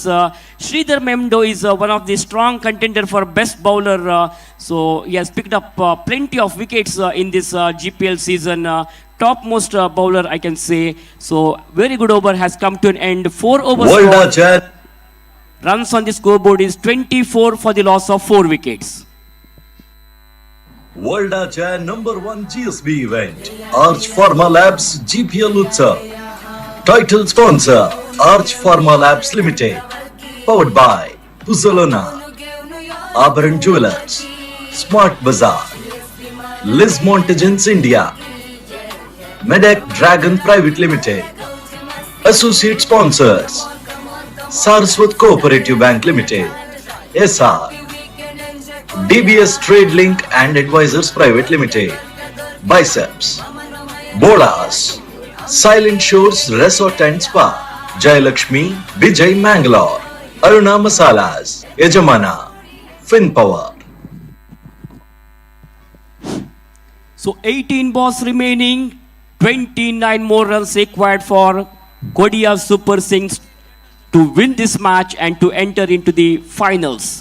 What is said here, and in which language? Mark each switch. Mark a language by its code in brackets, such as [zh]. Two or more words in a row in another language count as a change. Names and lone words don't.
[en] Sridhar Mendo is one of the strong contender for best bowler. So he has picked up plenty of wickets in this GPL season. Topmost bowler, I can say. So very good over has come to an end. 4 overs. Runs on the scoreboard is 24 for the loss of 4 wickets. World's number 1 GSB event Arch Pharma Labs GPL Utsav. Title sponsor Arch Pharma Labs Limited. Powered by Puzhlona, Abharan Jewellers, Smart Bazaar, Liz Montagence India, Medek Dragon Private Limited. Associate sponsors Saraswat Co-operative Bank Limited, SR, DBS Trade Link and Advisors Private Limited, Biceps, Bolas, Silent Shores Resort and Spa, Jayalakshmi, Vijay Mangalore, Aruna Masalas, Yajamana, FinPower. So 18 balls remaining, 29 more runs required for Kodial Super Kings to win this match and to enter into the finals.